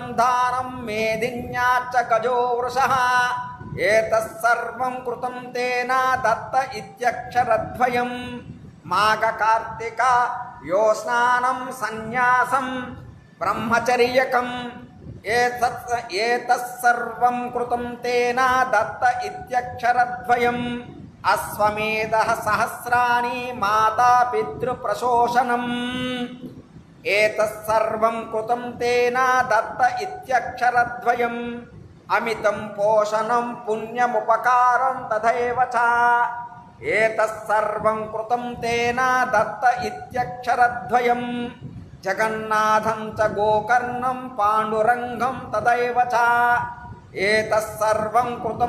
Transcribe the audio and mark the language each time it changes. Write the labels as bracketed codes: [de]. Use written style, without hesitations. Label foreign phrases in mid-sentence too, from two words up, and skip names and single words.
[sa] दानं मेदिन्याच्च गजो वृषः एतत्सर्वं कृतं तेन दत्त इत्यक्षरद्वयम् माघकार्तिका यो स्नानं सन्न्यासं ब्रह्मचर्यकम् एतत्सर्वं कृतं तेन दत्त इत्यक्षरद्वयम् अश्वमेधः सहस्राणि माता पितृप्रशोषणम् ఏతత్సర్వం కృతం తేన దత్త ఇత్యక్షరద్వయం అమితం పోషణం పుణ్యముపకారం తథైవ చ ఏతత్సర్వం కృతం తేన దత్త ఇత్యక్షరద్వయం జగన్నాథం చ గోకర్ణం పాండురంగం తథైవ చ ఏతత్సర్వం కృతం